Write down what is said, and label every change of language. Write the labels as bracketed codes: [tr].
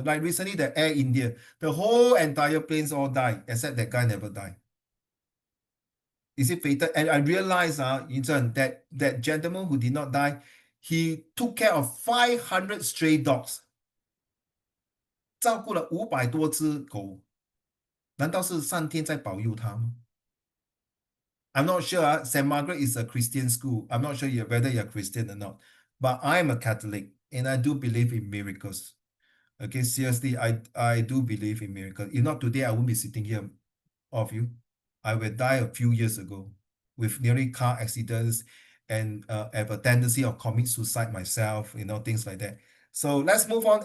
[en] Like recently, the Air India, the whole entire planes all died, except that guy never died. Is it fated? And I realized, that gentleman who did not die, he took care of 500 stray dogs. [zh] 照顾了500多只狗。难道是上天在保佑他吗？ [en] I'm not sure. St. Margaret is a Christian school. I'm not sure whether you're Christian or not. But I'm a Catholic and I do believe in miracles. Okay, seriously, I do believe in miracles. If not today, I won't be sitting here, all of you. I will die a few years ago with nearly car accidents and have a tendency of commit suicide myself, things like that. So let's move on.